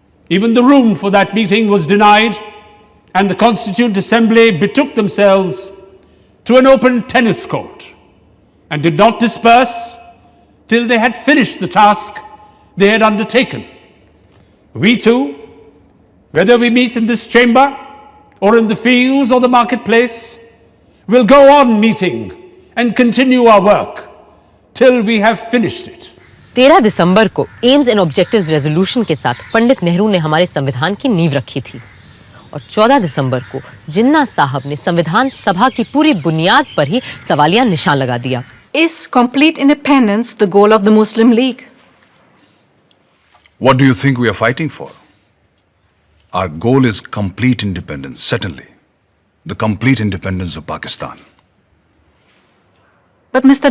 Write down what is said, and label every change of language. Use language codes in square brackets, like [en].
[en] Even the room for that meeting was denied, and the Constituent Assembly betook themselves to an open tennis court and did not disperse till they had finished the task they had undertaken. We too, whether we meet in this chamber or in the fields or the marketplace, will go on meeting and continue our work till we have finished it. [hi] 13 दिसंबर को AIIMS and objectives resolution के साथ पंडित नेहरू ने हमारे संविधान की नींव रखी थी, और 14 दिसंबर को जिन्ना साहब ने संविधान सभा की पूरी बुनियाद पर ही सवालिया निशान लगा दिया। [en] Is complete independence the goal of the Muslim League? What do you think we are fighting for? Our goal is complete independence, certainly. The complete independence of Pakistan. But Mr.